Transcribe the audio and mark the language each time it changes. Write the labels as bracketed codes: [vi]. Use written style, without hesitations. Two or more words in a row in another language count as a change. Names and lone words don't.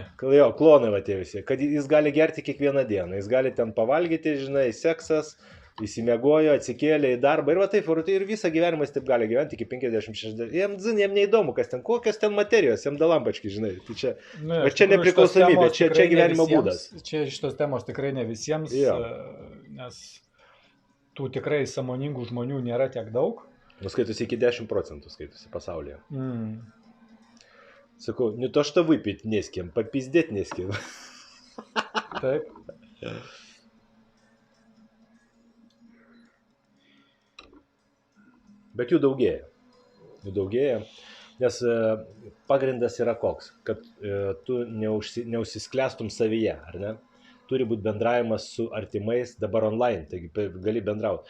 [lt] Jo, klonai va tie visi, kad jis gali gerti kiekvieną dieną, jis gali ten pavalgyti, žinai, seksas, įsimiegojo, atsikėlė į darbą ir va taip, ir visą gyvenimą jis taip gali gyventi iki 50-60, jam neįdomu, kas ten, kokios ten materijos, jam dalampački, žinai, tai čia nepriklausomybė, čia gyvenimo būdas. Čia šitos temos tikrai ne visiems, nes tų tikrai sąmoningų žmonių nėra tiek daug. Skaitosi iki 10% skaitosi pasaulyje. Sakau, [ru] не то что выпить не с кем, попиздеть не с кем. [lt] Taip. Bet jų daugėja. Nes pagrindas yra koks, kad tu neužsisklęstum savyje, ar ne? Turi būti bendravimas su artimais, dabar online, taigi gali bendrauti.